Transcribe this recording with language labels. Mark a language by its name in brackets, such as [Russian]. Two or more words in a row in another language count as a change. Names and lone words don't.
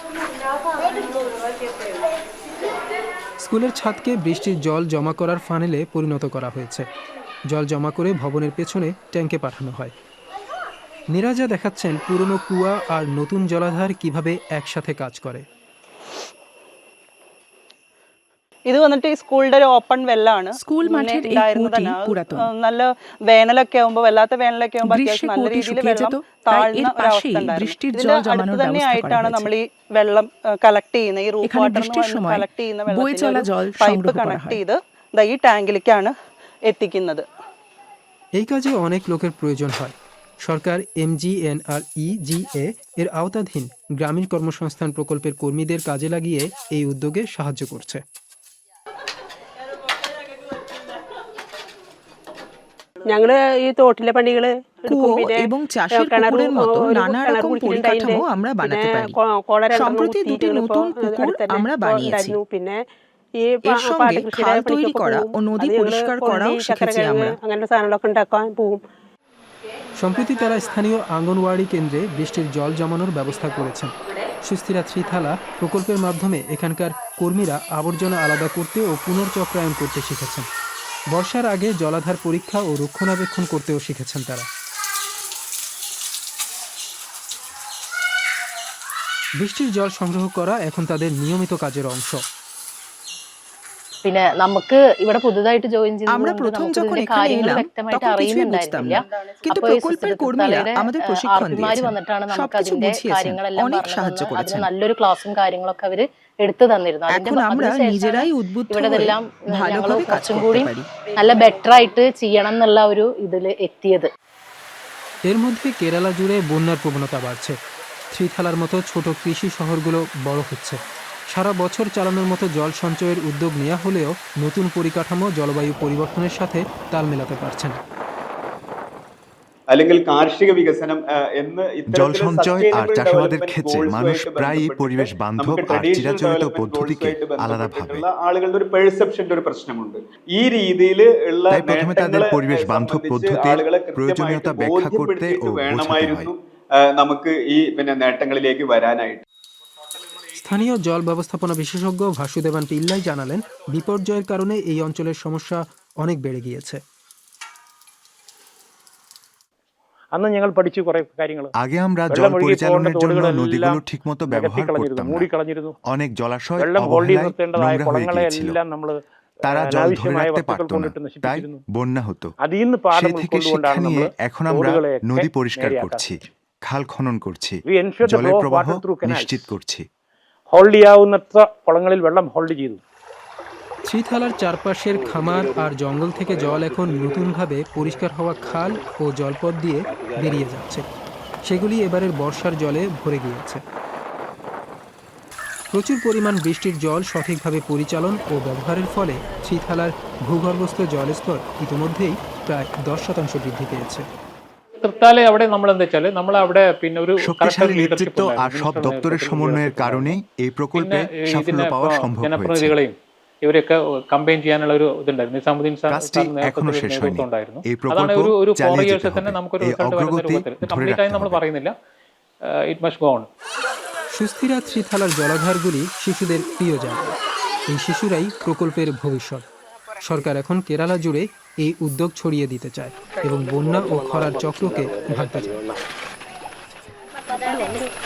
[Bangla] স্কুলের ছাদকে বৃষ্টির জল জমা করার ফানেলে পরিণত করা হয়েছে। জল জমা করে ভবনের পেছনে ট্যাঙ্কে পাঠানো হয়। নিরাজা দেখাচ্ছেন পুরনো কুয়া আর নতুন জলাধার কিভাবে একসাথে কাজ করে। [Malayalam] ഇത് വന്നിട്ട് ഈ സ്കൂളിന്റെ ഒരു [English] open well. [Bangla] സ്കൂൾ മഠের এই কুয়োটি পুরাতন। [Malayalam] നല്ല വേനലൊക്കെ ആവുമ്പോൾ, വല്ലാത്ത വേനലൊക്കെ ആവുമ്പോൾ അത്യാവശ്യം നല്ല രീതിയിൽ വെള്ളം താഴ്ന്ന ഒരു അവസ്ഥ ഉണ്ടായിരുന്നു. അടുത്ത് തന്നെയായിട്ടാണ് നമ്മൾ ഈ വെള്ളം കളക്ട് ചെയ്യുന്ന, ഈ [English] roof water collect [Malayalam] ചെയ്യുന്ന വെള്ളത്തിന്റെ [English] pipe connect [Malayalam] ചെയ്ത് ഈ ടാങ്കിലേക്കാണ് എത്തിക്കുന്നത്. [Bangla] এই কাজে অনেক লোকের প্রয়োজন হয়। সরকার MGNREGA এর আওতাধীন গ্রামীণ কর্মসংস্থান প্রকল্পের কর্মীদের কাজে লাগিয়ে এই উদ্যোগে সাহায্য করছে। [Malayalam] ഞങ്ങള് ഈ തോട്ടിലെ പണികള് [Bangla] এবং চাষের পুকুরের মতো নানা রকম পরিকাঠামো আমরা বানাতে পারি। সম্প্রতি দুটি নতুন পুকুর আমরা বানিয়েছি। [Malayalam] പിന്നെ ഈ [Bangla] এর সঙ্গে খাল তৈরি করা ও নদী পরিষ্কার করাও শিখেছি আমরা। [Malayalam] അങ്ങനത്തെ സാധനങ്ങളൊക്കെ ഉണ്ടാക്കാൻ പോവും। [Bangla] সম্প্রতি তারা স্থানীয় আঙ্গনওয়াড়ি কেন্দ্রে বৃষ্টির জল জমানোর ব্যবস্থা করেছেন। সুস্থিরা ত্রিথালা প্রকল্পের মাধ্যমে এখানকার কর্মীরা আবর্জনা আলাদা করতে ও পুনর্চক্রায়ন করতে শিখেছেন। বর্ষার আগে জলাধার পরীক্ষা ও রক্ষণাবেক্ষণ করতেও শিখেছেন তারা। বৃষ্টির জল সংগ্রহ করা এখন তাদের নিয়মিত কাজের অংশ। [Malayalam] പിന്നെ നമുക്ക് ഇവിടെ പുതുതായിട്ട് ജോയിൻ [Bangla] আমরা প্রথম যখন এখানে এলাম তখন কিছুই বুঝতাম না, কিন্তু প্রকল্পের কর্মীরা আমাদের প্রশিক্ষণ দিয়েছেন, সবকিছু বুঝিয়েছেন, অনেক সাহায্য করেছেন। [Malayalam] നല്ലൊരു ക്ലാസും കാര്യങ്ങളൊക്കെ അവര് എടുത്തു തന്നിരുന്നു. [Bangla] এখন আমরা নিজেরাই উদ্বুদ্ধ হয়ে ভালোভাবে কাজ করতে পারি। [Malayalam] നല്ല ബെറ്റർ ആയിട്ട് ചെയ്യണം എന്നുള്ള ഒരു ഇതിൽ എത്തിയത്। [Bangla] এর মধ্যে কেরালা জুড়ে বন্যার প্রবণতা বাড়ছে। ত্রিথালার মতো ছোট কৃষি শহরগুলো বড় হচ্ছে। সারা বছর চালানোর মতো জল সঞ্চয়ের উদ্যোগ নেওয়া হলেও নতুন পরিকাঠামো জলবায়ু পরিবর্তনের সাথে তাল মেলাতে পারছে না। [Malayalam] അല്ലെങ്കിൽ കാർഷിക വികസനം എന്ന് [Bangla] জল সঞ্চয় আর চাষাবাদের ক্ষেত্রে মানুষ প্রায়ই পরিবেশ বান্ধব আর চিরাচরিত পদ্ধতিকে আলাদা ভাবে। [Malayalam] ആളുകളുടെ ഒരു പെർസെപ്ഷന്റെ ഒരു പ്രശ്നമുണ്ട് ഈ രീതിയിൽ ഉള്ള [Bangla] তাই প্রথমে তাদের পরিবেশ বান্ধব পদ্ধতির প্রয়োজনীয়তা ব্যাখ্যা করতে ও বোঝাতে হয়। [Malayalam] നമുക്ക് ഈ നേട്ടങ്ങളിലേക്ക് വരാനായിട്ട് [Bangla] স্থানীয় জল ব্যবস্থাপনা বিশেষজ্ঞ ভাসুদেবান পিল্লাই জানালেন, বিপর্যয়ের কারণে এই অঞ্চলের সমস্যা অনেক বেড়ে গিয়েছে। [Malayalam] അന്ന് ഞങ്ങൾ പഠിച്ചു കുറെ കാര്യങ്ങൾ। [Bangla] আগে আমরা জল পরিচালনের জন্য নদীগুলো ঠিকমতো ব্যবহার করতাম না। অনেক জলাশয় অবহেলায় নোংরা হয়ে গিয়েছিল। তারা জল ধরে রাখতে পারত না, তাই বন্যা হতো। সে থেকে শিক্ষা নিয়ে এখন আমরা নদী পরিষ্কার করছি, খাল খনন করছি, জলের প্রবাহ নিশ্চিত করছি। [Malayalam] ഹോൾഡ് ചെയ്യാവുന്നത്ര കുളങ്ങളിൽ വെള്ളം ഹോൾഡ് ചെയ്തു। [Bangla] শ্রীথালার চারপাশের খামার আর জঙ্গল থেকে জল এখন নতুনভাবে পরিষ্কার হওয়া খাল ও জলপথ দিয়ে বেরিয়ে যাচ্ছে। সেগুলি এবারের বর্ষার জলে ভরে গিয়েছে। প্রচুর পরিমাণ বৃষ্টির জল সঠিকভাবে পরিচালন ও ব্যবহারের ফলে শ্রীথালার ভূগর্ভস্থ জলস্তর ইতিমধ্যেই প্রায় 10% বৃদ্ধি পেয়েছে। [Malayalam] തൃത്താലെ അവിടെ നമ്മൾ എന്താ വെച്ചാൽ നമ്മൾ അവിടെ പിന്നെ ഒരു [Bangla] শক্তিশালী নেতৃত্ব আর সব দপ্তরের সমন্বয়ের কারণে এই প্রকল্পে সাফল্য পাওয়া সম্ভব হয়েছে। [Malayalam] ജനപ്രതിനിധികളെയും ഇവരെയൊക്കെ കമ്പൈൻ ചെയ്യാനുള്ള ഒരു ഇതുണ്ടായിരുന്നു। നിസാമുദ്ദീൻ [Bangla] কাজটি এখনো শেষ হয়নি। এই [Malayalam] അതാണ് [Bangla] প্রকল্প [Malayalam] ഒരു 4 [Bangla] চালিয়ে [Malayalam] ഇയേഴ്സിൽ [Bangla] যেতে [Malayalam] തന്നെ [Bangla] হবে। [Malayalam] നമുക്കൊരു [Bangla] এই [Malayalam] റിസൾട്ട് വരുന്ന [Bangla] অগ্রগতি [Malayalam] രൂപത്തിൽ [Bangla] ধরে [Malayalam] കംപ്ലീറ്റ് ആയി [Bangla] রাখতে [Malayalam] നമ്മൾ [Bangla] হবে। [Malayalam] പറയുന്നില്ല, [English] It must go on. [Bangla] সুস্থিরা শ্রীথালার জলাধারগুলি শিশুদের প্রিয় জায়গা। এই শিশুরাই প্রকল্পের ভবিষ্যৎ। সরকার এখন কেরালা জুড়ে এই উদ্যোগ ছড়িয়ে দিতে চায় এবং বন্যা ও খরার চক্রকে ভাঙতে চায়।